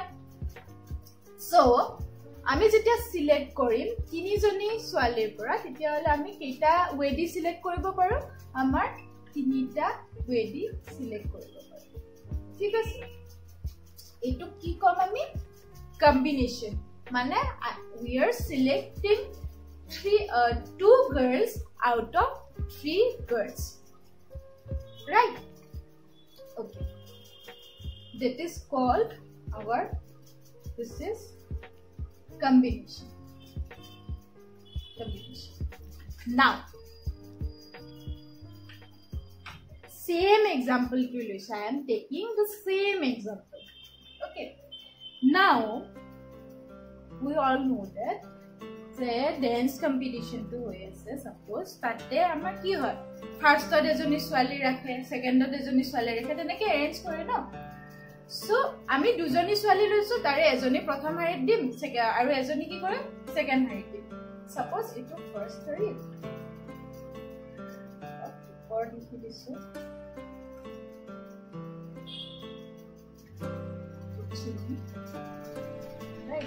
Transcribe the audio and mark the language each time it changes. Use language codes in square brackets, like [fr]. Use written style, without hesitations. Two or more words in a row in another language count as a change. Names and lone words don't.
[as] সো আমি যেতিয়া সিলেক্ট কৰিম তিনিজনী ছোৱালীৰ পৰা, তেতিয়াহ'লে আমি কেইটা ৱেডি সিলেক্ট কৰিব পাৰোঁ? আমাৰ তিনিটা ৱেডি সিলেক্ট কৰিব পাৰোঁ, ঠিক আছে? এইটো কি কম আমি? কম্বিনেশ্যন। [en] মানে we are selecting 2 girls out of 3 girls, right? Okay, that is called our, this is combination. Now same example [as] কি লৈছো, [en] I am taking the same example. Okay, now we all know that the dance competition [as] তো হয় আছে, চাপ'জ তেতিয়া আমাৰ কি হয়, ফাৰ্ষ্ট ত এজনী ছোৱালী ৰাখে, চেকেণ্ড ত এজনী ছোৱালী ৰাখে, তেনেকে এৰেঞ্জ কৰে নো. So আমি দুজনী ছোৱালী লৈছো, তাৰে এজনী প্ৰথম হাৰিত দিম আৰু এজনী কি কৰিম? সেকেন্ড হাৰিত দিম। সাপোজ ইটো ফাৰ্ষ্ট হাৰিত ওপৰ লিখি দিছো, ৰাইট?